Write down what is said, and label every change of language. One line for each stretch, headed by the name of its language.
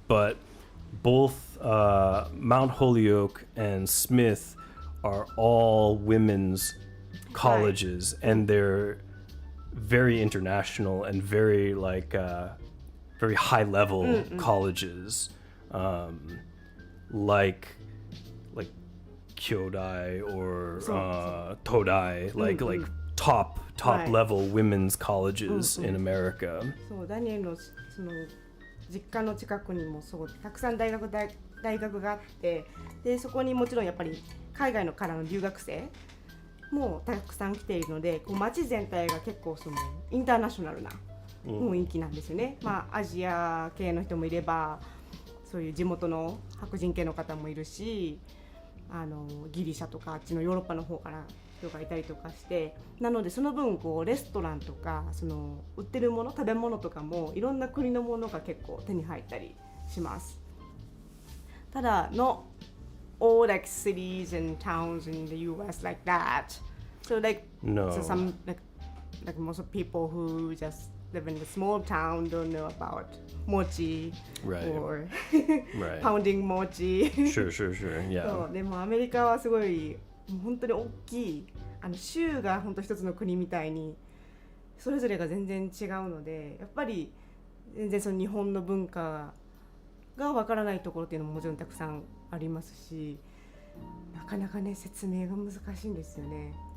English: But both Mount Holyoke and Smith are all women's colleges, and they're very international and very very high level colleges, like Kyodai or Todai, like top Right. level women's colleges in America.
Japanese: そうダニエルのその実家の近くにもそうたくさん大学があって、でそこにもちろんやっぱり海外のからの留学生もたくさん来ているので、こう街全体が結構そのインターナショナルな雰囲気なんですよね。まあアジア系の人もいれば、そういう地元の白人系の方もいるし、ギリシャとかあっちのヨーロッパの方から人がいたりとかして、なのでその分こうレストランとかその売ってるもの食べ物とかもいろんな国のものが結構手に入ったりします。ただ
English: not all like cities and towns in the US like that. So like No. so some like most of people who just live in a small town don't know about mochi Right. or Right. pounding mochi. Sure.
Japanese: そ
English: Yeah.
Japanese: うでもアメリカはすごいもう本当に大きい州が本当一つの国みたいにそれぞれが全然違うので、やっぱり全然その日本の文化がわからないところっていうのももちろんたくさんありますし、なかなかね説明が難しいんですよね。